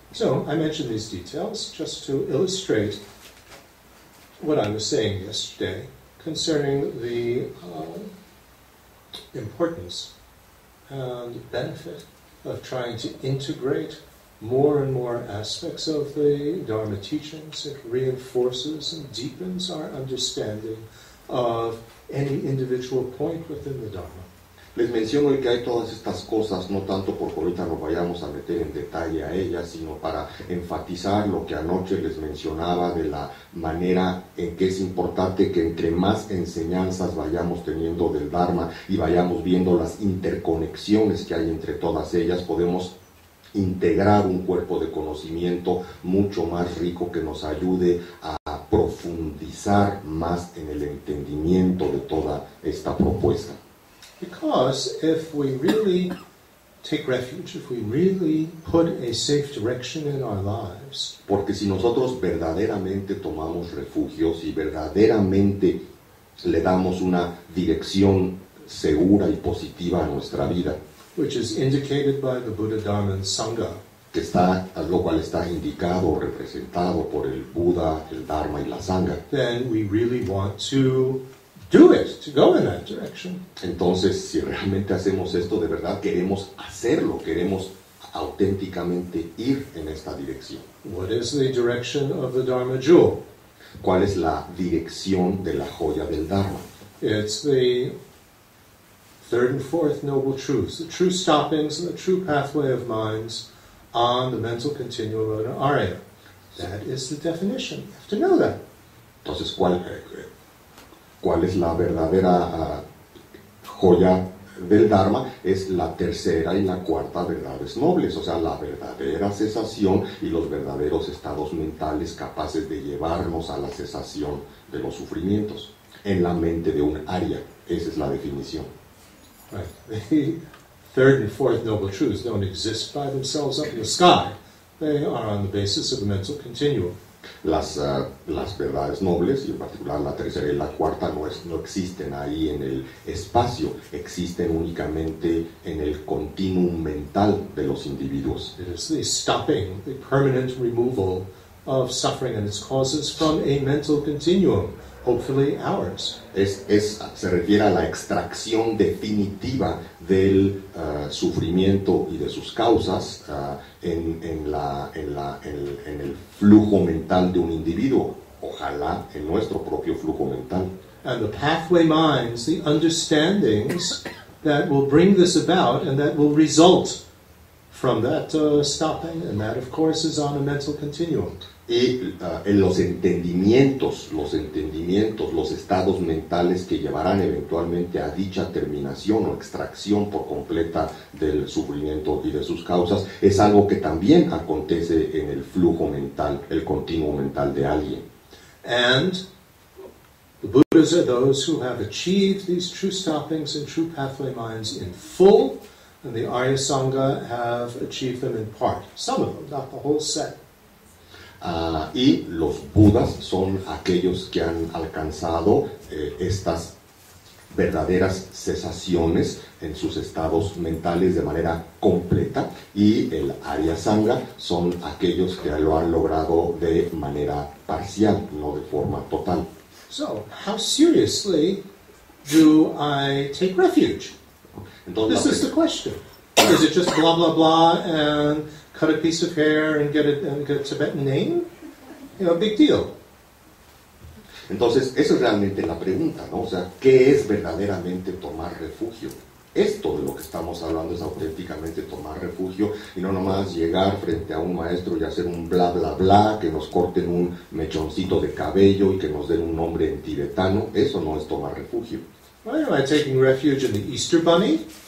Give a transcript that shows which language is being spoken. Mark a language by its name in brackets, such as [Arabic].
[English] So I mentioned these details just to illustrate what I was saying yesterday concerning the importance and benefit of trying to integrate more and more aspects of the Dharma teachings. It reinforces and deepens our understanding of any individual point within the Dharma. [Spanish] Les menciono que hay todas estas cosas, no tanto porque ahorita nos vayamos a meter en detalle a ellas, sino para enfatizar lo que anoche les mencionaba de la manera en que es importante que entre más enseñanzas vayamos teniendo del Dharma y vayamos viendo las interconexiones que hay entre todas ellas, podemos integrar un cuerpo de conocimiento mucho más rico que nos ayude a profundizar más en el entendimiento de toda esta propuesta. [English] Because if we really take refuge, if we really put a safe direction in our lives, [Spanish] porque si nosotros verdaderamente tomamos refugios y verdaderamente le damos una dirección segura y positiva a nuestra vida, [English] which is indicated by the Buddha, Dharma, and Sangha, [Spanish] lo cual está indicado o representado por el Buda, el Dharma y la Sangha, [English] then we really want to do it, to go in that direction. [Spanish] Entonces, si realmente hacemos esto, de verdad queremos hacerlo, queremos auténticamente ir en esta dirección. [English] What is the direction of the Dharma jewel? [Spanish] ¿Cuál es la dirección de la joya del Dharma? [English] It's the third and fourth noble truths, the true stoppings and the true pathway of minds on the mental continuum of an Arya. That is the definition. You have to know that. [Spanish] Entonces, ¿cuál es la verdadera joya del Dharma? Es la tercera y la cuarta verdades nobles, o sea, la verdadera cesación y los verdaderos estados mentales capaces de llevarnos a la cesación de los sufrimientos en la mente de un Arya. Esa es la definición. [English] Right. The third and fourth noble truths don't exist by themselves up in the sky. They are on the basis of the mental continuum. [Spanish] Las verdades nobles, y en particular la tercera y la cuarta, no existen ahí en el espacio, existen únicamente en el continuum mental de los individuos. [English] It is the stopping, the permanent removal of suffering and its causes from a mental continuum, hopefully ours. [Spanish] Se refiere a la extracción definitiva del sufrimiento y de sus causas en el flujo mental de un individuo, ojalá en nuestro propio flujo mental. [English] And the pathway minds, the understandings that will bring this about and that will result from that stopping, and that, of course, is on a mental continuum. [Spanish] Y en los entendimientos, los estados mentales que llevarán eventualmente a dicha terminación o extracción por completa del sufrimiento y de sus causas, es algo que también acontece en el flujo mental, el continuo mental de alguien. [English] And the Buddhas are those who have achieved these true stoppings and true pathway minds in full, and the Arya Sangha have achieved them in part. Some of them, not the whole set. [Spanish] Y los Budas son aquellos que han alcanzado estas verdaderas cesaciones en sus estados mentales de manera completa, y el Arya Sangha son aquellos que lo han logrado de manera parcial, no de forma total. [English] So, how seriously do I take refuge? [Spanish] Entonces, [English] This is the question. Is it just blah, blah, blah, and cut a piece of hair and get a Tibetan name? You know, big deal. [Spanish] Entonces, eso es realmente la pregunta, ¿no? O sea, ¿qué es verdaderamente tomar refugio? Esto de lo que estamos hablando es auténticamente tomar refugio, y no nomás llegar frente a un maestro y hacer un bla, bla, bla, que nos corten un mechoncito de cabello y que nos den un nombre en tibetano. Eso no es tomar refugio. [English] Why am I taking refuge in the Easter Bunny?